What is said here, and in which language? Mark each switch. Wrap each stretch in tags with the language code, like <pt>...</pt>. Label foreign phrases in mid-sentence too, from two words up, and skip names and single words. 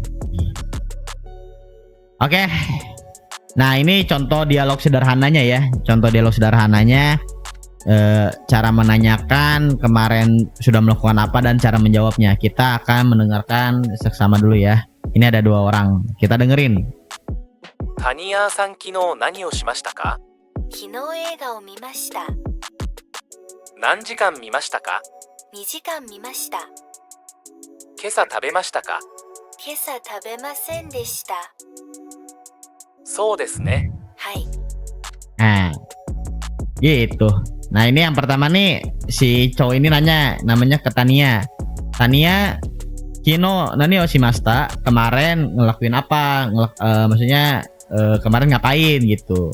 <id>Oke. Nah, ini contoh dialog sederhananya ya. Contoh dialog sederhananya. Cara menanyakan kemarin sudah melakukan apa dan cara menjawabnya. Kita akan mendengarkan seksama dulu ya. Ini ada 2 orang. Kita dengerin.</id> <ja>谷川さん、昨日何をしましたか？昨日映画を見ました。何時間見ましたか 2時間見ました。今朝食べましたか？今朝食べませんでした。そうですね。はい。</ja> <id>Nah, gitu. Nah, ini yang pertama nih, si cowok ini nanya, namanya ke Tania. Tania,</id> <ja>昨日何をしました,</ja> <id>kemarin ngelakuin apa? Maksudnya kemarin ngapain gitu.</id>